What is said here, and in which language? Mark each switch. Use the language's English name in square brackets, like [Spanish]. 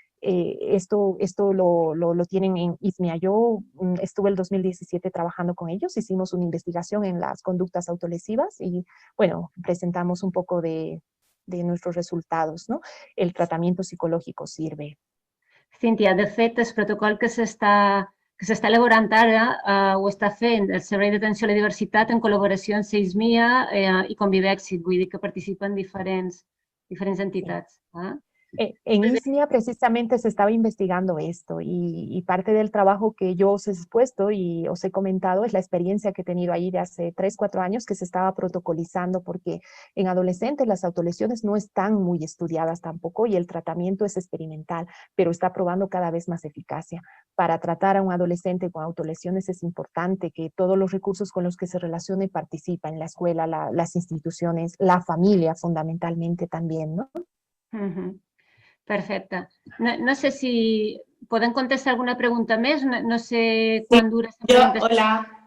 [Spanish] Esto lo tienen en ISMIA. Yo estuve el 2017 trabajando con ellos, hicimos una investigación en las conductas autolesivas y, bueno, presentamos un poco de nuestros resultados, ¿no? El tratamiento psicológico sirve. [Catalan] Cíntia, de fet, el protocol que s'està elaborant ara ho està fent el Servei d'Atenció a la Diversitat en col·laboració amb SEISMIA i Convivexit, vull dir que participen diferents entitats. [Spanish] En ISMIA precisamente se estaba investigando esto y parte del trabajo que yo os he expuesto y os he comentado es la experiencia que he tenido ahí de hace 3, 4 años que se estaba protocolizando porque en adolescentes las autolesiones no están muy estudiadas tampoco y el tratamiento es experimental, pero está probando cada vez más eficacia. Para tratar a un adolescente con autolesiones es importante que todos los recursos con los que se relacione participen, la escuela, las instituciones, la familia fundamentalmente también, ¿no? [Catalan] Perfecte. No sé si podem contestar alguna pregunta més. No sé quan dura aquesta presentació.